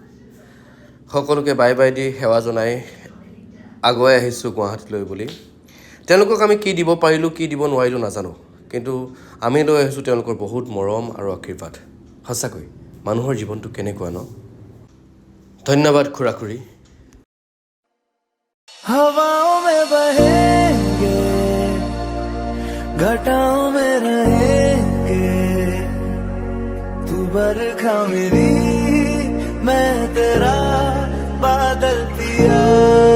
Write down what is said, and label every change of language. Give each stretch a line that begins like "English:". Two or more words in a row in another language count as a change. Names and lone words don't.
Assamese: সকলোকে বাই বাই দি সেৱা জনাই আগুৱাই আহিছোঁ গুৱাহাটীলৈ বুলি। তেওঁলোকক আমি কি দিব পাৰিলোঁ, কি দিব নোৱাৰিলোঁ নাজানো, কিন্তু আমি লৈ আহিছোঁ তেওঁলোকৰ বহুত মৰম আৰু আশীৰ্বাদ। সঁচাকৈ মানুহৰ জীৱনটো কেনেকুৱা ন? ধন্যবাদ খুৰা খুৰী।
Hindi: हवाओं में बहेंगे, घटाओं में रहेंगे, तू बरखा मेरी, मैं तेरा बादल पिया।